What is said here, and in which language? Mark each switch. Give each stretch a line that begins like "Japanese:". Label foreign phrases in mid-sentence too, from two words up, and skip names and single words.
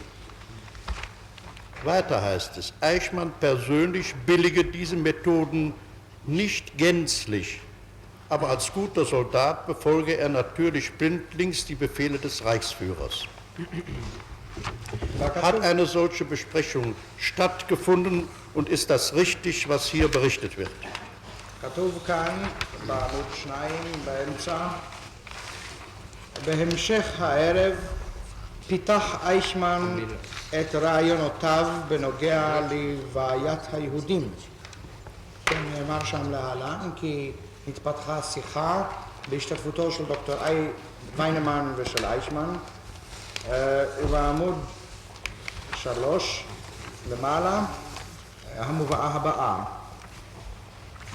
German: Weiter heißt es, Eichmann persönlich billige diese Methoden nicht gänzlich, aber als guter Soldat befolge er natürlich blindlings die Befehle des Reichsführers. Hat eine solche Besprechung stattgefunden und ist das richtig, was hier berichtet wird?
Hebrew: כתוב כאן בעמוד 2 באמצע, בהמשך הערב פיתח אייכמן את רעיונותיו בנוגע לבעיית היהודים. כן, נאמר שם להלן כי התפתחה שיחה בהשתתפותו של דוקטור ויינמן ושל אייכמן, ובעמוד 3 למעלה המובאה הבאה.